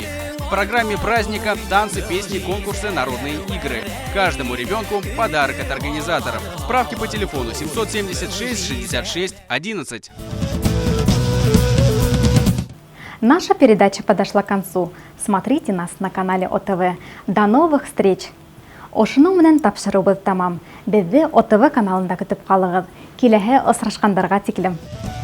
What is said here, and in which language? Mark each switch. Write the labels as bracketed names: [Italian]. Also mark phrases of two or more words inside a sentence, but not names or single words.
[Russian] В программе праздника танцы, песни, конкурсы, народные игры. Каждому ребенку подарок от организаторов. Справки по телефону 776 66 11. Наша передача подошла к концу. Смотрите нас на канале ОТВ. До новых встреч! [Bashkir] Ошының менән тапшырыбыз тамам. Безне ОТВ каналында көтеп калыгыз. Киләһе осрашкандарга тиклем.